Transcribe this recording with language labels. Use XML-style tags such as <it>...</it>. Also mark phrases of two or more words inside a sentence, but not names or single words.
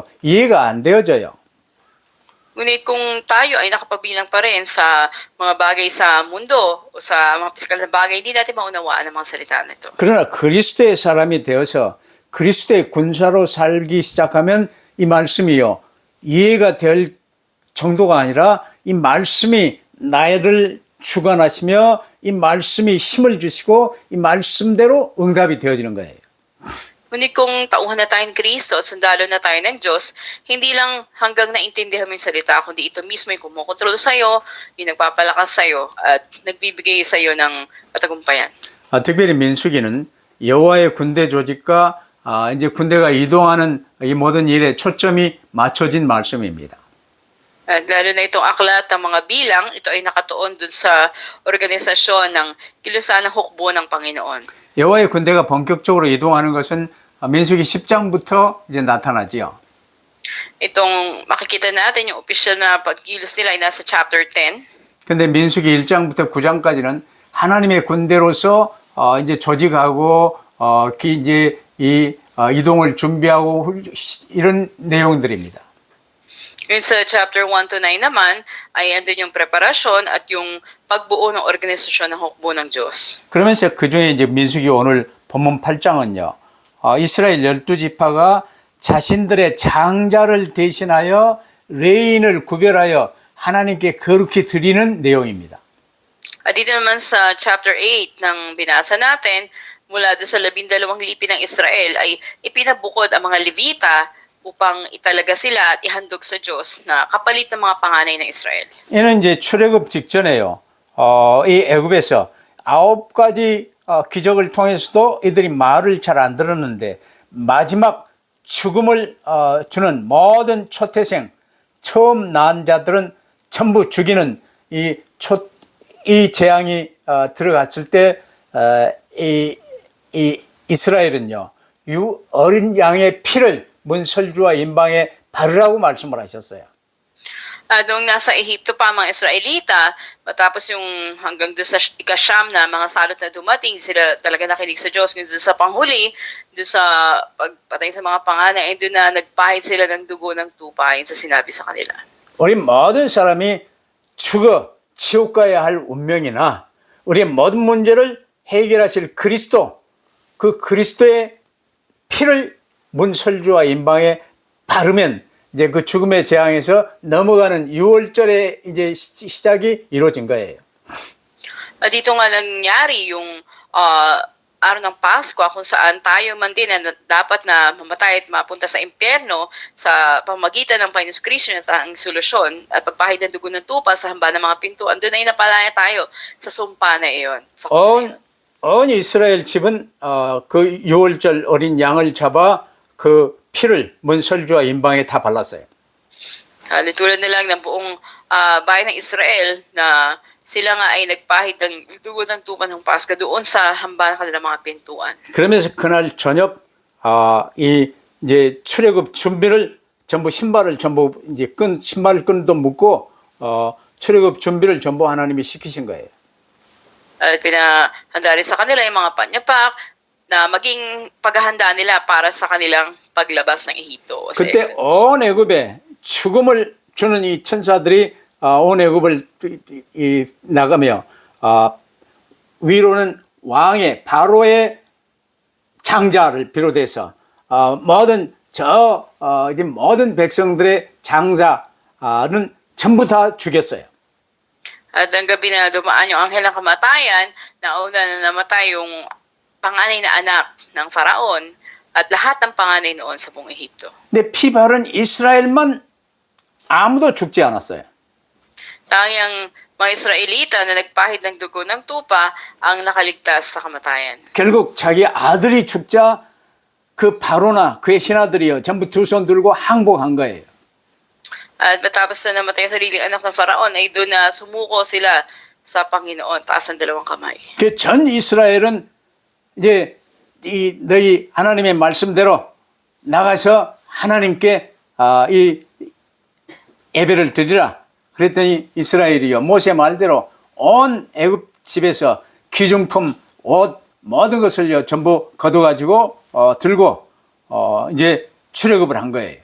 <ko>이해가 안 되어져요.</ko> <tl>Ngunit kung tayo ay nakapabilang pa rin sa mga bagay sa mundo o sa mga pisikal na bagay, hindi natin maunawaan ang mga salita nito.</tl> <ko>그러나 그리스도의 사람이 되어서 그리스도의 군사로 살기 시작하면 이 말씀이요. 이해가 될 정도가 아니라 이 말씀이 나를 주관하시며 이 말씀이 힘을 주시고 이 말씀대로 응답이 되어지는 거예요.</ko> <tl>Ngunit kung tauhan na tayo ng Kristo at sundalo na tayo ng Diyos, hindi lang hanggang naintindihan mo yung salita, kundi ito mismo yung kumukontrol sa'yo, yung nagpapalakas sa'yo, at nagbibigay sa'yo ng katagumpayan.</tl> <ko>특별히 민수기는 여호와의 군대 조직과 이제 군대가 이동하는 이 모든 일에 초점이 맞춰진 말씀입니다.</ko> <tl>At lalo na itong aklat ng mga bilang, ito ay nakatuon dun sa organisasyon ng kilusan ng hukbo ng Panginoon.</tl> <ko>여호와의 군대가 본격적으로 이동하는 것은 민수기 10장부터 이제 나타나지요.</ko> <tl>Itong makikita natin yung official na pagkilos nila ay nasa chapter 10.</tl> <ko>근데 민수기 1장부터 9장까지는 하나님의 군대로서 이제 조직하고 이제 이 이동을 준비하고 이런 내용들입니다.</ko> <tl>Yun sa</tl> <en>chapter 1 to 9</en> <tl>naman, ay andun yung preparasyon at yung pagbuo ng organisasyon ng hukbo ng Diyos.</tl> <ko>그러면서 그 중에 이제 민수기 오늘 본문 8장은요, 이스라엘 12지파가 자신들의 장자를 대신하여 레인을 구별하여 하나님께 거룩히 드리는 내용입니다.</ko> <tl>At dito naman sa chapter 8 ng binasa natin, mula doon sa 12 lipi ng Israel ay ipinabukod ang mga Levita upang italaga sila at ihandog sa Diyos na kapalit ng mga panganay ng Israel.</tl> <ko>이는 이제 출애굽 직전에요. 이 애굽에서 9가지 기적을 통해서도 이들이 말을 잘 안 들었는데 마지막 죽음을 주는 모든 초태생, 처음 낳은 자들은 전부 죽이는 이 재앙이 들어갔을 때 이스라엘은요, 어린 양의 피를 문설주와 임방에 바르라고 말씀을 하셨어요.</ko> <tl>Noong nasa Ehipto pa ang mga Israelita, matapos yung hanggang doon sa ikasyam na mga salot na dumating, sila talaga nakinig sa Diyos. Doon sa panghuli, doon sa pagpatay sa mga panganay, doon na nagpahid sila ng dugo ng tupa, yun sa sinabi sa kanila.</tl> <ko>우리 모든 사람이 죽어 지옥 가야 할 운명이나 우리의 모든 문제를 해결하실 그리스도, 그 그리스도의 피를 문설주와 임방에 바르면 이제 그 죽음의 재앙에서 넘어가는 6월절의 이제 시작이 이루어진 거예요.</ko> <tl>Dito nga nangyari yung araw ng Pasko kung saan tayo man din na dapat na mamatay at mapunta sa impyerno sa pamamagitan ng Panginoon Kristo na ang solusyon at pagpahid ng dugo ng tupa sa hamba ng mga pintuan. Doon ay napalaya tayo sa sumpa na iyon.</tl> <ko>온 이스라엘 집은 그 6월절 어린 양을 잡아 그 피를 문설주와 임방에 다 발랐어요.</ko> <tl>Tulad nilang ng buong bayan ng Israel na sila nga ay nagpahid ng dugo ng tupa ng Pasko doon sa hamba ng kanilang mga pintuan.</tl> <ko>그러면서 그날 저녁 이제 출애굽 준비를 전부 신발을 전부 이제 신발끈도 묶고 출애굽 준비를 전부 하나님이 시키신 거예요.</ko> <tl>At pinahanda rin sa kanila yung mga panyapak na maging paghahanda nila para sa kanilang paglabas ng Ehipto.</tl> <ko>그때 온 애굽에 죽음을 주는 이 천사들이 온 애굽을 나가며 위로는 왕의 바로의 장자를 비롯해서 모든 이제 모든 백성들의 장자는 전부 다 죽였어요.</ko> <tl>At ang gabi na dumaan yung anghel ng kamatayan, nauna na namatay yung panganay na anak ng Faraon at lahat ng panganay noon sa buong Ehipto.</tl> <ko>근데 피 바른 이스라엘만 아무도 죽지 않았어요.</ko> <tl>Tangyang mga Israelita na nagpahid ng dugo ng tupa ang nakaligtas sa kamatayan.</tl> <ko>결국 자기 아들이 죽자 그 바로나 그의 신하들이요 전부 두 손 들고 항복한 거예요.</ko> <tl>At matapos na namatay ang sariling anak ng Faraon, ay doon na sumuko sila sa Panginoon, taas ang dalawang kamay.</tl> <ko>그 전 이스라엘은 이제 너희 하나님의 말씀대로 나가서 하나님께 이 예배를 드리라. 그랬더니 이스라엘이요 모세 말대로 온 애굽 집에서 귀중품, 옷 모든 것을요 전부 거둬가지고 들고 이제 출애굽을 한 거예요.</ko>